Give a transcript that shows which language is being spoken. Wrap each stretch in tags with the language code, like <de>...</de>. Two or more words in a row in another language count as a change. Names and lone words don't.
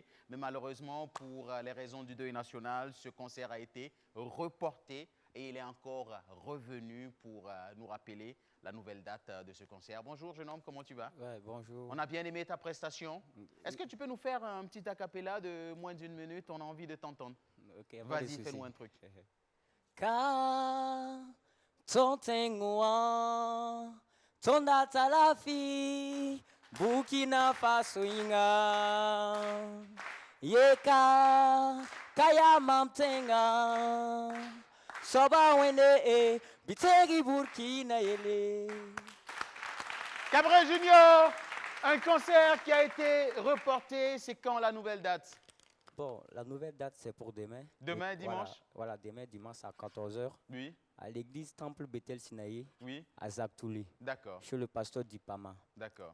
<fr>Mais malheureusement, pour les raisons du deuil national, ce concert a été reporté et il est encore revenu pour nous rappeler la nouvelle date de ce concert. Bonjour jeune homme, comment tu vas? Ouais, bonjour. On a bien aimé ta prestation. Est-ce que tu peux nous faire un petit acapella de moins d'1 minute? On a envie de t'entendre. Okay, vas-y, fais-nous un truc.</fr> <mos>Ka tontengoa tonda talafi Burkina Faso inga yeka kaya mamtenga soba wende bitegi Burkina yele.</mos> <fr>Cabré Junior, un concert qui a été reporté, c'est quand la nouvelle date? Bon, la nouvelle date, c'est pour demain. Demain, dimanche? Voilà, demain, dimanche à 14h. Oui. À l'église Temple Bethel Sinaï. Oui. À Zaptouli. D'accord. Chez le pasteur Dipama. D'accord.</fr>